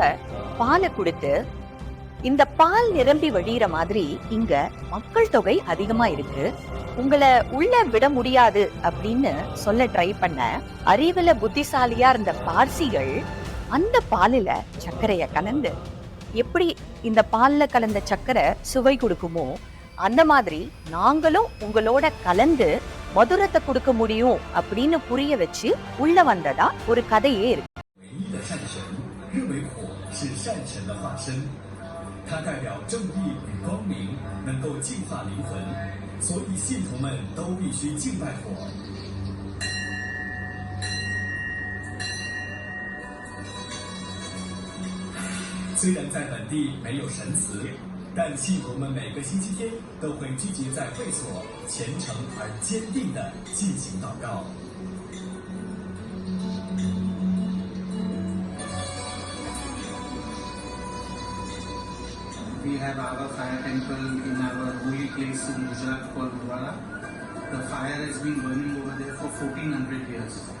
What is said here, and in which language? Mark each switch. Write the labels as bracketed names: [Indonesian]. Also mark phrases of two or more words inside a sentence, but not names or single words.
[Tamil] பாலை கொடுத்து, இந்த பால் நிரம்பி வழியிற மாதிரி இங்க மக்கள் தொகை அதிகமா இருக்கு, உங்களை உள்ள விட முடியாது அப்படின்னு சொல்ல ட்ரை பண்ண அறிவுல புத்திசாலியா இருந்த பார்சிகள் அந்த பாலில சர்க்கரைய கலந்து, எப்படி இந்த பால்ல கலந்த சர்க்கரை சுவை கொடுக்குமோ அந்த மாதிரி நாங்களும் உங்களோட கலந்து மதுரத்தை கொடுக்க முடியும் அப்படின்னு புரிய வச்சு உள்ள வந்ததா ஒரு கதையே இருக்கு. [Chinese] 它代表正义与光明，能够净化灵魂，所以信徒们都必须敬拜火。虽然在本地没有神祠，但信徒们每个星期天都会聚集在会所，虔诚而坚定地进行祷告。 [English] We have our fire temple in our holy place in Gujarat called Gurdwara. The fire has been burning over there for 1400 years.